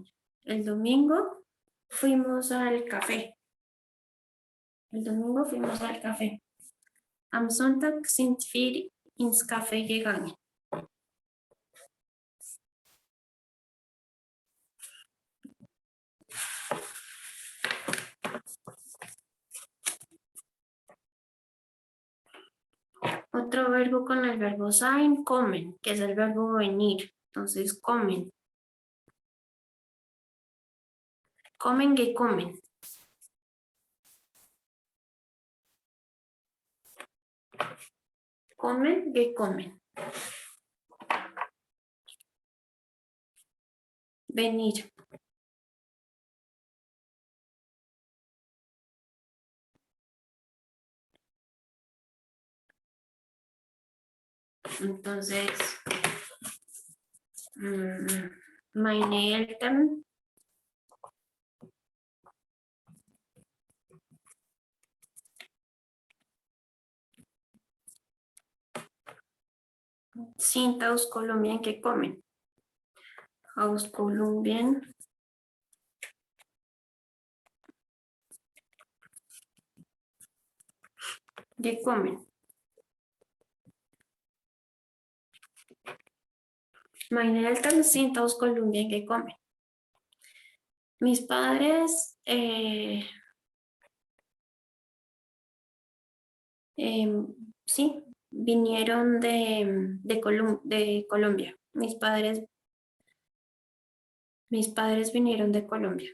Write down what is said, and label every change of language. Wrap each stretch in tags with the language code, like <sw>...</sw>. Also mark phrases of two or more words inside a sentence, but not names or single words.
<es>El domingo fuimos al café. El domingo fuimos al café.</es> <de>Am Sonntag sind wir ins Café gegangen.</de> <es>Otro verbo con el verbo sein, kommen, que es el verbo venir. Entonces,</es> <de>kommen. Kommen, gekommen. Kommen, gekommen.</de> <es>Venir. Entonces,</es> <de>meine Eltern sind aus Kolumbien gekommen. Aus Kolumbien gekommen. Meine Eltern sind aus Kolumbien gekommen.</de> <es>Mis padres sí, vinieron de Colombia. Mis padres vinieron de Colombia.</es>